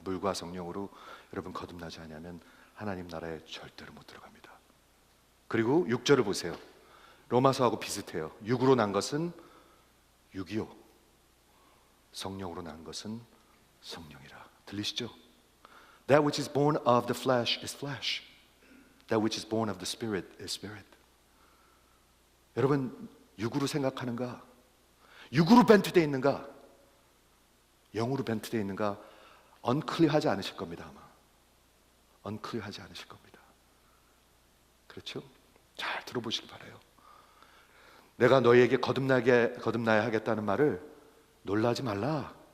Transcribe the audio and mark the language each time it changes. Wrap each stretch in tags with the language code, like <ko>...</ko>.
<ko>물과 성령으로 여러분 거듭나지 않으면 하나님 나라에 절대로 못 들어갑니다. 그리고 6절을 보세요. 로마서하고 비슷해요. 육으로 난 것은 육이요 성령으로 난 것은 성령이라. 들리시죠?</ko> <en>That which is born of the flesh is flesh. That which is born of the spirit is spirit.</en> <ko>여러분 육으로 생각하는가? 육으로 벤트되어 있는가? 영으로 벤트되어 있는가? 언클리어하지 않으실 겁니다. 아마 언클리어하지 않으실 겁니다. 그렇죠? 잘 들어보시기 바라요. 내가 너희에게 거듭나야 하겠다는 말을 놀라지 말라.</ko>